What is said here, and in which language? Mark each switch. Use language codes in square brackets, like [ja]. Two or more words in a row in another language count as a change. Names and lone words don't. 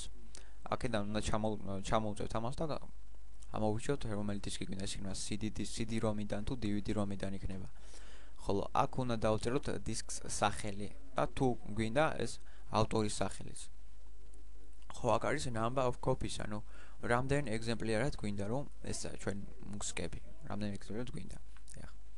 [ka] აქედან უნდა ჩამოვწევთ ამას და ამოვიჩოთ რომელი დისკი გვინდა, ეს იქნება CD ROM-იდან თუ DVD ROM-იდან იქნება. ხოლო აქ უნდა დავწეროთ დისკს სახელი და თუ გვინდა ეს ავტორის სახელიც. ხო, აქ არის [en] number of copies, [ka] ანუ რამდენი ეგზემპლარად გვინდა რომ ეს ჩვენ მუსიკები, რამდენი ეგზემპლარად გვინდა. ეხა